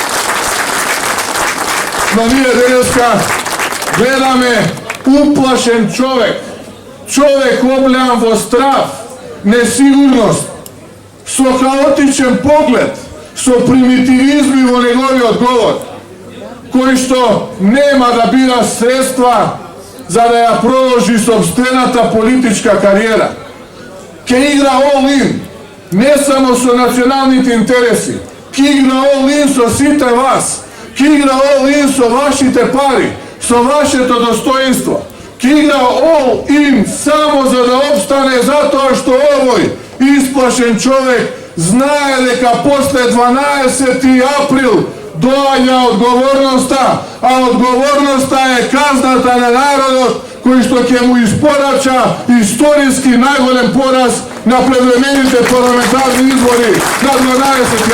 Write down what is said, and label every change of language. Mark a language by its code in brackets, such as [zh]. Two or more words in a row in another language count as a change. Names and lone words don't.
[mk] Но није Дељеска, гледа ме уплашен човек обљан во страх, несигурност, со хаотичен поглед, со примитивизми во његови одговор, који што нема да бира средства за да ја проложи сопствената политичка кариера. Ќе игра [en] all in, [mk] не само со националните интереси, ќи игра [en] all in [mk] со сите вас, ќи игра [en] all in [mk] со вашите пари, со вашето достоинство, ќи игра [en] all in [mk] само за да опстане зато што овој исплашен човјек знаје дека после 12. април доања одговорноста, а одговорноста је казната на народот који што ќе му испорача историски најголем пораз на предвремените парламентарни избори на 12.